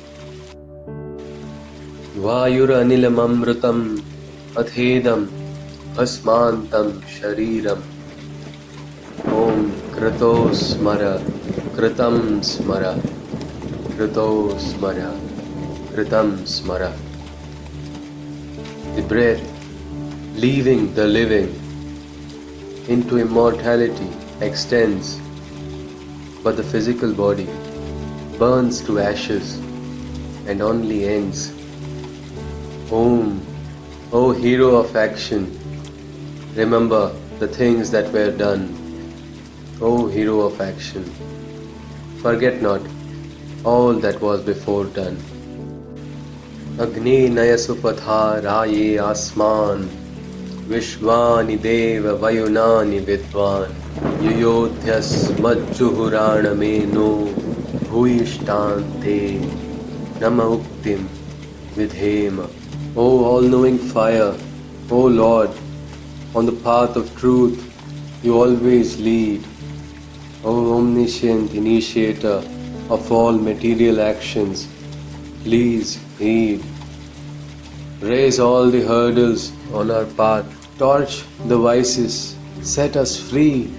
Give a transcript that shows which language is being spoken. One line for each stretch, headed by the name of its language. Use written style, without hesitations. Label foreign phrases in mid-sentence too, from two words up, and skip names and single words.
Sanskrit: वायुरनिलममृतम् अथेदं भस्मान्तं शरीरम् ॐ क्रतो स्मर कृतं स्मर क्रतो स्मर कृतं स्मर Krato Smara Kritam Smara.
English: The breath leaving the living into immortality extends, but the physical body burns to ashes and only ends. Om, O hero of action, remember the things that were done. O hero of action, forget not all that was before done.
Sanskrit: अग्ने नयसुपथा राये अस्मान् विश्वानि देव वयुनानि विद्वान् युयोध्यस् मज्जुहुराणम् एनो भूयिष्ठां ते नमउक्तिं विधेम.
English: O all-knowing fire, O Lord, on the path of truth you always lead. O omniscient initiator of all material actions, please heed. Raise all the hurdles on our path, torch the vices, set us free.